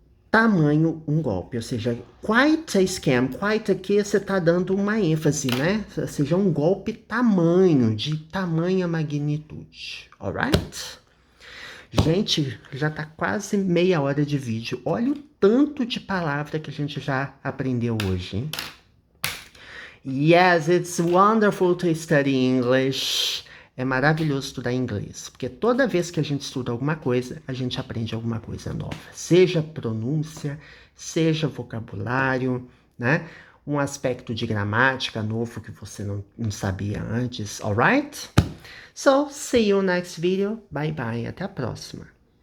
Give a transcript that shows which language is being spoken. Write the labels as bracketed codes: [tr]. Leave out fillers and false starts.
[pt] Tamanho, um golpe. Ou seja, [en] quite a scam. [pt] Quite aqui você tá dando uma ênfase, né? Ou seja, um golpe tamanho, de tamanha magnitude. Alright? Gente, já tá quase meia hora de vídeo. Olha o tanto de palavra que a gente já aprendeu hoje, hein? [en] Yes, it's wonderful to study English. [pt] É maravilhoso estudar inglês, porque toda vez que a gente estuda alguma coisa, a gente aprende alguma coisa nova. Seja pronúncia, seja vocabulário, né? Um aspecto de gramática novo que você não sabia antes, alright? [en] So, see you next video. Bye bye, [pt] até a próxima.